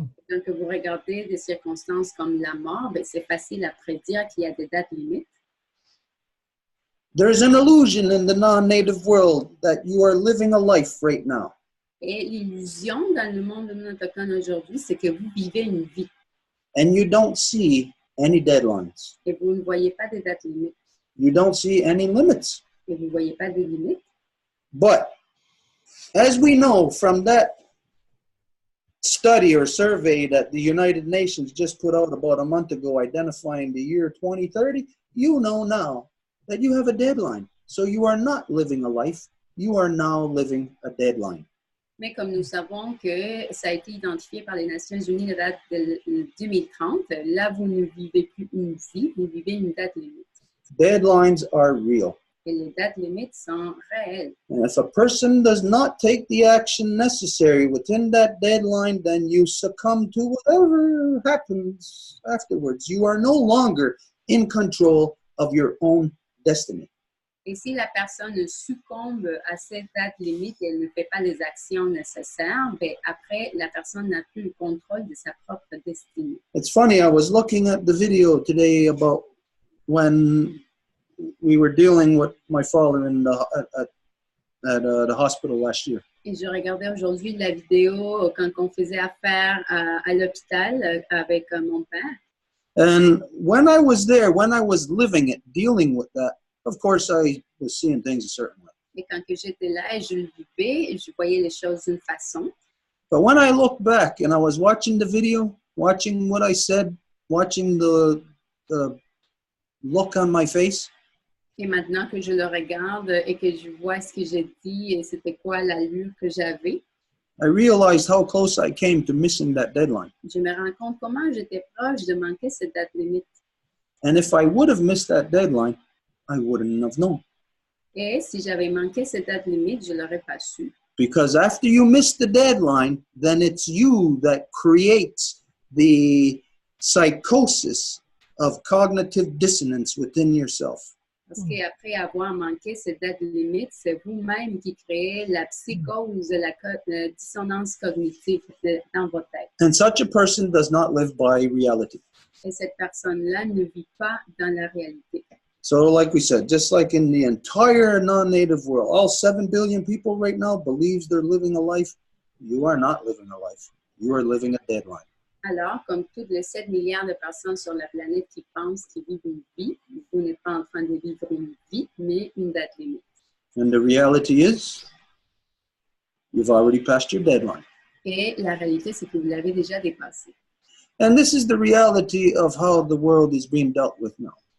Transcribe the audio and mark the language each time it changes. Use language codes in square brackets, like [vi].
[fr] Quand vous regardez des circonstances comme la mort, ben, c'est facile à prédire qu'il y a des dates limites. [en] There's an illusion in the non-native world that you are living a life right now. [fr] Et l'illusion dans le monde non autochtone aujourd'hui, c'est que vous vivez une vie [en] And you don't see any deadlines. [fr] et vous ne voyez pas des dates limites [en] You don't see any limits. [fr] et vous ne voyez pas des limites. [en] But as we know from that study or survey that the United Nations just put out about a month ago identifying the year 2030, you know now that you have a deadline. So you are not living a life, you are now living a deadline. [fr] Mais comme nous savons que ça a été identifié par les Nations Unies, la date de 2030, là, vous ne vivez plus une vie, vous vivez une date limite. [en] Deadlines are real. [fr] Et les dates limites sont réelles. [en] And if a person does not take the action necessary within that deadline, then you succumb to whatever happens afterwards. You are no longer in control of your own destiny. [fr] Et si la personne succombe à cette date limite et elle ne fait pas les actions nécessaires, ben après, la personne n'a plus le contrôle de sa propre destinée. [en] It's funny, I was looking at the video today about when we were dealing with my father in the hospital last year. [fr] Et je regardais aujourd'hui la vidéo quand on faisait affaire à l'hôpital avec mon père. [en] And when I was there, when I was living it, dealing with that, of course, I was seeing things a certain way. [fr] Et quand que j'étais là et je le vivais, je voyais les choses d'une façon. [en] But when I look back and I was watching the video, watching what I said, watching the look on my face, [fr] Et maintenant que je le regarde et que je vois ce que j'ai dit et c'était quoi l'allure que j'avais, [en] I realized how close I came to missing that deadline. [fr] je me rends compte comment j'étais proche de manquer cette date limite. [en] And if I would have missed that deadline, I wouldn't have known. [fr] Et si j'avais manqué cette date limite, je ne l'aurais pas su. [en] Because after you miss the deadline, then it's you that creates the psychosis of cognitive dissonance within yourself. [fr] Parce qu'après avoir manqué cette date limite, c'est vous-même qui créez la psychose, la dissonance cognitive dans votre tête. [en] And such a person does not live by reality. [fr] Et cette personne-là ne vit pas dans la réalité. [en] So like we said, just like in the entire non-native world, all 7 billion people right now believes they're living a life. You are not living a life. You are living a deadline. [fr] Alors, comme tous les 7 milliards de personnes sur la planète qui pensent qu'ils vivent une vie, vous n'êtes pas en train de vivre une vie, mais une date limite. [en] And the reality is, you've already passed your deadline. [fr] Et la réalité, c'est que vous l'avez déjà dépassé. [en] And this is the reality of how the world is being dealt with now.